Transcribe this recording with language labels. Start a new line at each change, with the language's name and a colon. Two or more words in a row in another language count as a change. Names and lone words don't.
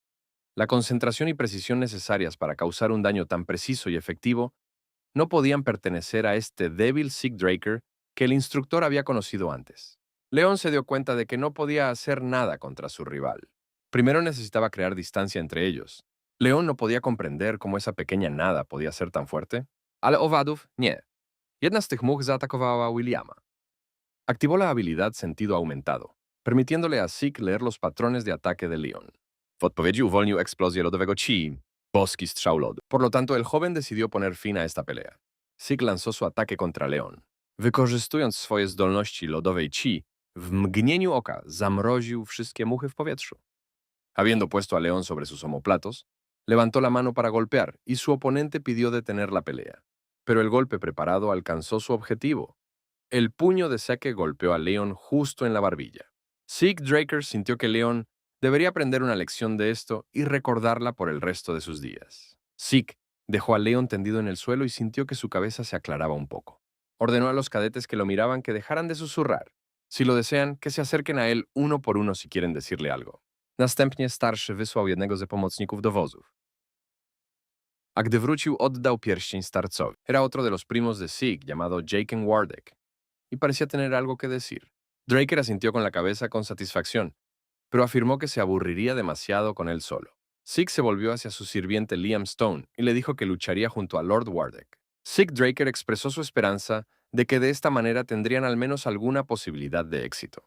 Spanish: La concentración y precisión necesarias para causar un daño tan preciso y efectivo no podían pertenecer a este débil Zeke Draker que el instructor había conocido antes. Leon se dio cuenta de que no podía hacer nada contra su rival. Primero necesitaba crear distancia entre ellos. Leon no podía comprender cómo esa pequeña nada podía ser tan fuerte.
Polish: Ale owadów nie. Jedna z tych much zaatakowała Williama.
Spanish: Activó la habilidad Sentido Aumentado, permitiéndole a Zeke leer los patrones de ataque de Leon.
Polish: W odpowiedzi uwolnił eksplozję lodowego chi, boski strzał lodu.
Spanish: Por lo tanto, el joven decidió poner fin a esta pelea. Zeke lanzó su ataque contra Leon.
Polish: Wykorzystując swoje zdolności lodowej chi, w mgnieniu oka zamroził wszystkie muchy w powietrzu.
Spanish: Habiendo puesto a Leon sobre sus omoplatos, levantó la mano para golpear y su oponente pidió detener la pelea. Pero el golpe preparado alcanzó su objetivo. El puño de Zeke golpeó a Leon justo en la barbilla. Zeke Draker sintió que Leon debería aprender una lección de esto y recordarla por el resto de sus días. Zeke dejó a Leon tendido en el suelo y sintió que su cabeza se aclaraba un poco. Ordenó a los cadetes que lo miraban que dejaran de susurrar. Si lo desean, que se acerquen a él uno por uno si quieren decirle algo.
Polish: Następnie starszy wysłał jednego ze pomocników do wozów. A gdy wrócił, oddał pierścień starcowi.
Spanish: Era otro de los primos de Zeke, llamado Jaken Wardek, y parecía tener algo que decir. Draker asintió con la cabeza con satisfacción, pero afirmó que se aburriría demasiado con él solo. Zeke se volvió hacia su sirviente Liam Stone y le dijo que lucharía junto a Lord Wardek. Zeke Draker expresó su esperanza de que de esta manera tendrían al menos alguna posibilidad de éxito.